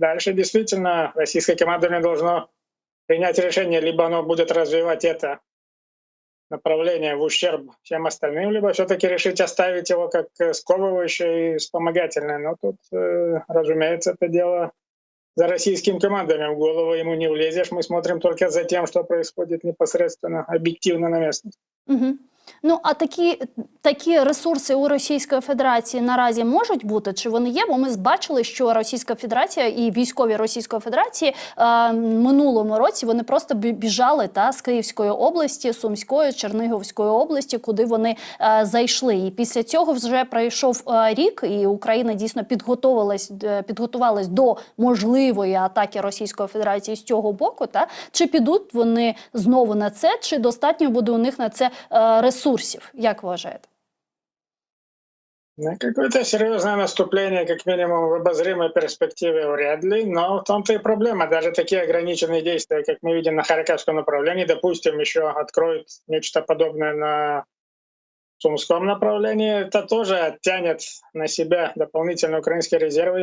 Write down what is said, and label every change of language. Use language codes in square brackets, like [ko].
[ru] Дальше действительно российское командование должно принять решение, либо оно будет развивать это направление в ущерб всем остальным, либо все-таки решить оставить его как сковывающее и вспомогательное. Но тут, разумеется, это дело за российским командованием. В голову ему не влезешь. Мы смотрим только за тем, что происходит непосредственно, объективно на местности. [uk] Ну, а такі ресурси у Російської Федерації наразі можуть бути? Чи вони є? Бо ми бачили, що Російська Федерація і військові Російської Федерації минулому році вони просто біжали з Київської області, Сумської, Чернігівської області, куди вони зайшли. І після цього вже пройшов рік, і Україна дійсно підготувалась до можливої атаки Російської Федерації з цього боку. Чи підуть вони знову на це, чи достатньо буде у них на це ресурсів, як вважаєте? [ru] Какое-то серьезное наступление, как минимум, в обозримой перспективе вряд ли, но в том-то и проблема. Даже такие ограниченные действия, как мы видим на Харьковском направлении, допустим, еще откроют нечто подобное на Сумском направлении, это тоже оттянет на себя дополнительные украинские резервы.